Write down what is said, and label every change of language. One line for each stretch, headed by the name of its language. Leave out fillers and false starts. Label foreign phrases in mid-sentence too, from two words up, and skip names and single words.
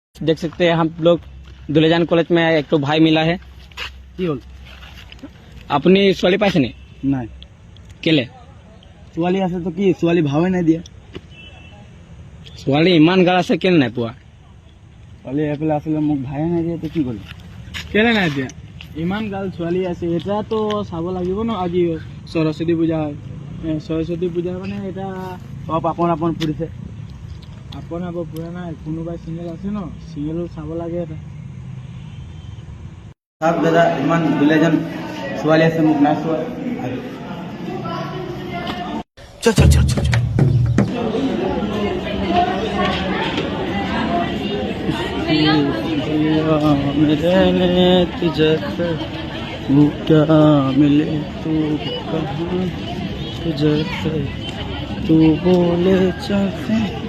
Hindi: देख सकते हैं हम लोग दुलेजान कॉलेज में एक तो भाई मिला है।
Assamese: अपनी ছোৱালী পাইছে নি? নাই কেলে? ছোৱালী আছে তো কি ছোৱালী ভাৱে নাই দিয়া। ছোৱালী ইমান গাল আছে কেলে নাই পোৱা? ছোৱালী এফালে আছিলে মোক ভাৱে নাই দিয়া তো কি কৰিম? কেলে নাই দিয়া? ইমান গাল ছোৱালী আছে এটাতো চাব লাগিব ন। আজি সৰস্বতী পূজা হয়, সৰস্বতী পূজা মানে এটা সব আপন আপন ফুৰিছে। আপন আপন ফুৰা নাই, কোনোবাই চিংগল আছে ন, চিংগল চাব লাগে এটা। চাওক দাদা ইমান দুলেজন ছোৱালী আছে মোক নাই চোৱা।
Hindi: चल चल चल चल मिले तू जैसे तू बोले जैसे